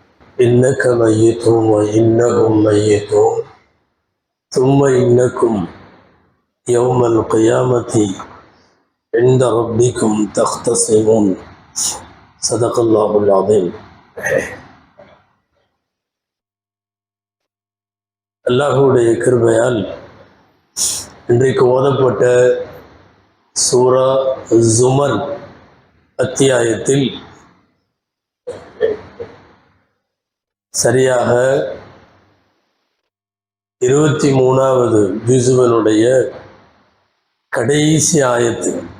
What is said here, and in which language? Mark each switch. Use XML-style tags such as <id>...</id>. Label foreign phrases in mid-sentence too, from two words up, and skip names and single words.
<ar>إنك ميت وإنهم ميتون ثم إنكم يوم القيامة عند ربكم تختصمون صدق الله العظيم.</ar> <ta>அல்லாஹ்வுடைய கிருபையால் இன்றைக்கு ஓதப்பட்ட சூரா ஜுமர் அத்தியாயத்தில் சரியாக 23வது ஜுஸுவினுடைய கடைசி ஆயத்து.</ta>